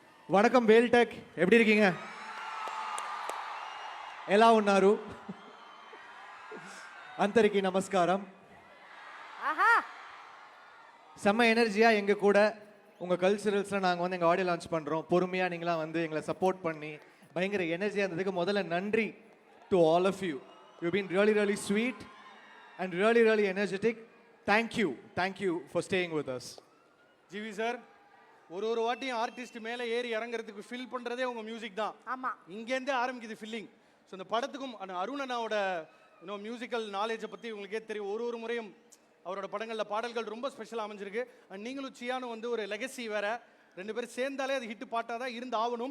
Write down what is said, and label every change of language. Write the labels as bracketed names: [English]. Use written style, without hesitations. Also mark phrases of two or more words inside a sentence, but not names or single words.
[Tamil] వణకం వేల్టెక్ எப்படி இருக்கீங்க? [Telugu] ఎలా ఉన్నారు? అందరికీ నమస్కారం. [Tamil] ஆஹா செம்ம எனர்ஜியா எங்க கூட உங்க கல்ச்சரல்ஸ்ல நாங்க வந்து எங்க [English] audio launch [Tamil] பண்றோம். பொறுமையா நீங்களாம் வந்து எங்களை சப்போர்ட் பண்ணி பயங்கர எனர்ஜியா இருந்ததுக்கு முதல்ல நன்றி [English] to all of you. You been really really sweet and really really energetic. Thank you for staying with us. [Tamil] ஜிவி சார், ஒரு வாட்டியும் ஆர்டிஸ்ட் மேலே ஏறி இறங்குறதுக்கு ஃபில் பண்ணுறதே உங்கள் மியூசிக் தான். ஆமா இங்கேருந்தே ஆரம்பிக்குது ஃபில்லிங். ஸோ இந்த படத்துக்கும் அருண் அண்ணாவோட இன்னும் [English] musical knowledge [Tamil] பற்றி உங்களுக்கே தெரியும். ஒரு முறையும் அவரோட படங்களில் பாடல்கள் ரொம்ப ஸ்பெஷலாக அமைஞ்சிருக்கு. அண்ட் நீங்களும் சியானும் வந்து ஒரு லெகசி வேற, ரெண்டு பேரும் சேர்ந்தாலே அது ஹிட் பாட்டாக தான் இருந்து ஆகணும்.